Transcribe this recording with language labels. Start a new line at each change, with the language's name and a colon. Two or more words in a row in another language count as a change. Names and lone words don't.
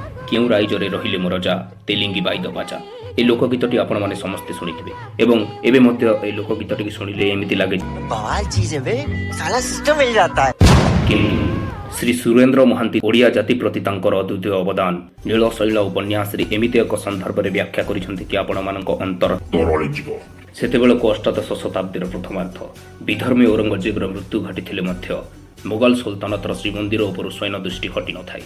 Odia: କେଉଁ ରାଇଜରେ ରହିଲେ ମୋ ରଜା ତେଲିଙ୍ଗି ବାଇଦ ବାଜା। ଏ ଲୋକଗୀତଟି ଆପଣମାନେ ସମସ୍ତେ ଶୁଣିଥିବେ ଏବଂ ଏବେ ମଧ୍ୟ ଏ ଲୋକଗୀତଟିକୁ ଶୁଣିଲେ ଏମିତି ଲାଗେ
Hindi: बवाल चीज है बे, साला सिस्टम मिल जाता है।
Odia: କିନ୍ତୁ ଶ୍ରୀ ସୁରେନ୍ଦ୍ର ମହାନ୍ତି ଓଡ଼ିଆ ଜାତି ପ୍ରତି ତାଙ୍କର ଅଦ୍ୱିତୀୟ ଅବଦାନ ନୀଳଶୈଳ ଉପନ୍ୟାସରେ ଏମିତି ଏକ ସନ୍ଦର୍ଭରେ ବ୍ୟାଖ୍ୟା କରିଛନ୍ତି କି ଆପଣମାନଙ୍କ ଅନ୍ତର ତରଳିଯିବ। ସେତେବେଳକୁ ଅଷ୍ଟାଦଶ ଶତାବ୍ଦୀର ପ୍ରଥମାର୍ଦ୍ଧ ବିଧର୍ମୀ ଔରଙ୍ଗଜେବର ମୃତ୍ୟୁ ଘଟିଥିଲେ ମଧ୍ୟ ମୋଗଲ ସୁଲତାନତର ଶ୍ରୀମନ୍ଦିର ଉପରୁ ସ୍ୱୈନ ଦୃଷ୍ଟି ହଟିନଥାଏ।